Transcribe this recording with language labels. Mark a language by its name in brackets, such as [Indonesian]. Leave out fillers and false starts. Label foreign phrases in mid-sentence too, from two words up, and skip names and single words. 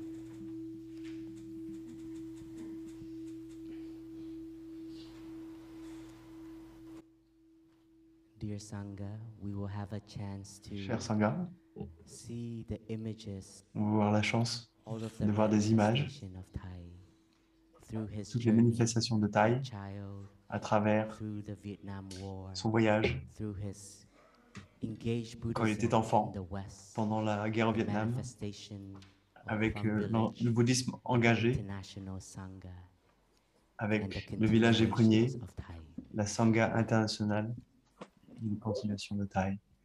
[English] Dear Sangha, we will have a chance to [French] Cher Sangha, [English] see the images, [French] on va avoir la chance de voir des images, toutes les manifestations de Thaï à travers son voyage, quand il était enfant, pendant la guerre au Vietnam, avec le bouddhisme engagé, avec le village des pruniers, la Sangha internationale, une continuation de Thaï.